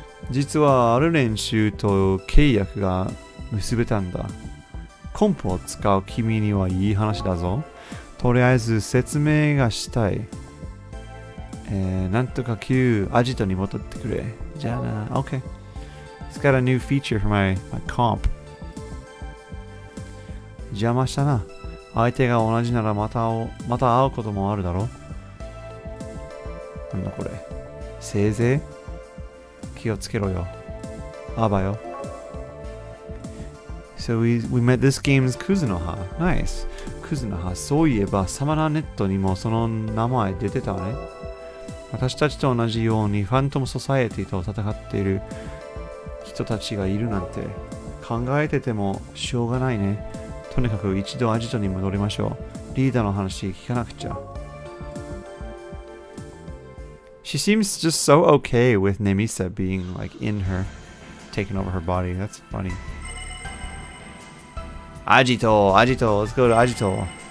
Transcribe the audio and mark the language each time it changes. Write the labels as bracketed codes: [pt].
[ja] 実はある練習と契約が結べたんだ。コンプを使う君にはいい話だぞ。とりあえず説明がしたい。なんとか旧アジトに戻ってくれ。じゃあな。OK. [en] It's got a new feature for my comp. [ja] 邪魔したな。相手が同じならまた会うこともあるだろ。なんだこれ。せいぜい気をつけろよ。あばよ。 [en] So we met this game's Kuzunoha. Nice. Kuzunoha. [ja] そういえばサマナーネットにもその名前出てたわね。私たちと同じようにファントムソサエティと戦っている人たちがいるなんて考えててもしょうがないね。とにかく一度アジトに戻りましょう。リーダーの話聞かなくちゃ。 [en] She seems just so okay with Nemisa being like in her, taking over her body. That's funny. アジト、let's go to アジト。